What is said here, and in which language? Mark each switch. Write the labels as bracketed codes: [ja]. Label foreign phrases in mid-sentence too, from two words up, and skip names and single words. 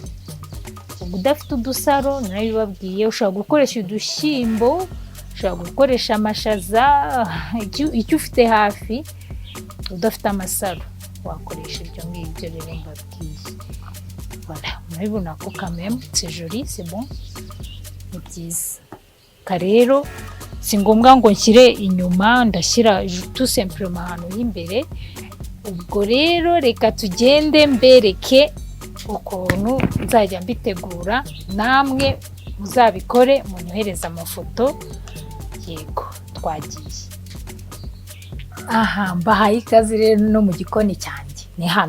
[rw] Udafite udusaro narabibabwiye, ushobora gukoresha udushyimbo, ushobora gukoresha amashaza, icyo ufite hafi. Udafite amasaro wakoresha ibyo ngibyo rero mbabwiye. [fr] Voilà, [rw] murabibona ko [fr] quand même c'est joli, c'est bon, [rw] ni byiza. Rero si ngombwa ngo nshyire inyuma, ndashyira [fr] tout simplement [rw] ahantu y'imbere. Ubwo rero reka tugende mbereke ukuntu nzajya mbitegura, namwe muzabikore munyohereza amafoto. Yego, twagiye. Aha, mbahaye ikaze rero no mu gikoni cyanjye, ni hano.